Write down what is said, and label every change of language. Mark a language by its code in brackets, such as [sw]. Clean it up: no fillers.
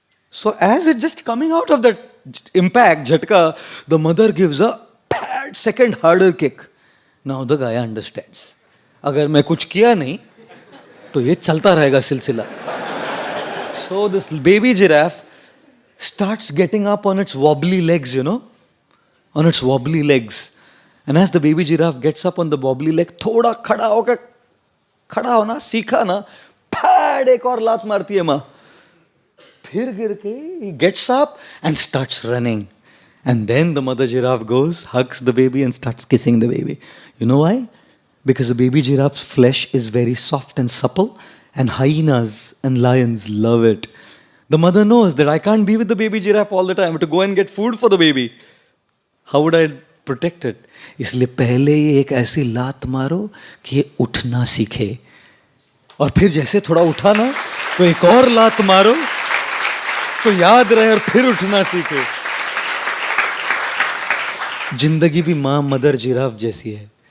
[en] So as it's just coming out of that impact, झटका, the mother gives a bad second harder kick. Now the guy understands. [hi] अगर मैं कुछ किया नहीं तो ये चलता रहेगा सिलसिला. [en] So this baby giraffe starts getting up on its wobbly legs, you know, on its wobbly legs. And as the baby giraffe gets up on the wobbly leg, [hi] थोड़ा खड़ा होकर, खड़ा होना सीखा ना, फैड एक और लात मारती है माँ. फिर गिर के [en] he gets up and starts running. And then the mother giraffe goes, hugs the baby and starts kissing the baby. You know why? Because the baby giraffe's flesh is very soft and supple, and hyenas and lions love it. The mother knows that I can't be with the baby giraffe all the time. I have to go and get food for the baby. How would I protect it? [hi] इसलिए पहले ही एक ऐसी लात मारो कि ये उठना सीखे. और फिर जैसे थोड़ा उठा ना, तो एक और लात मारो तो याद रहे और फिर उठना सीखे. जिंदगी भी माँ मदर जिराफ जैसी है.